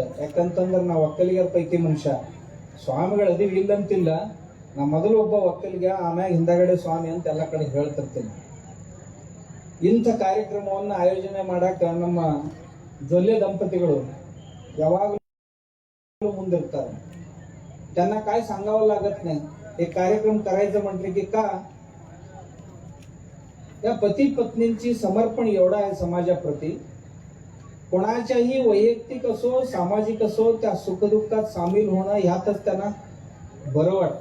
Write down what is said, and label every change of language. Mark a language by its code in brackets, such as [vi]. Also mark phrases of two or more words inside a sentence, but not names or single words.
[kn] ಯಾಕಂತಂದ್ರೆ ನಾವು ಒಕ್ಕಲಿಗರ ಪೈಕಿ ಮನುಷ್ಯ ಸ್ವಾಮಿಗಳು ಅದೀವಿ ಇಲ್ಲಂತಿಲ್ಲ. ನಾ ಮೊದಲು ಒಬ್ಬ ಒಕ್ಕಲಿಗ, ಆಮ್ಯಾಗ ಹಿಂದಗಡೆ ಸ್ವಾಮಿ ಅಂತ ಎಲ್ಲ ಕಡೆ ಹೇಳ್ತಿರ್ತೀನಿ. ಇಂಥ ಕಾರ್ಯಕ್ರಮವನ್ನು ಆಯೋಜನೆ ಮಾಡಾಕ ನಮ್ಮ ಜೊಲ್ಲೆ ದಂಪತಿಗಳು यावागलू ಮುಂದಿರ್ತಾರೆ. [mr] त्यांना काय सांगावं लागत नाही. एक कार्यक्रम करायचं म्हटलं की का या पती पत्नींची समर्पण एवढं आहे समाजाप्रती. कोणाच्याही वैयक्तिक असो सामाजिक असो त्या सुखदुःखात सामील होणं ह्यातच त्यांना बरं वाटतं.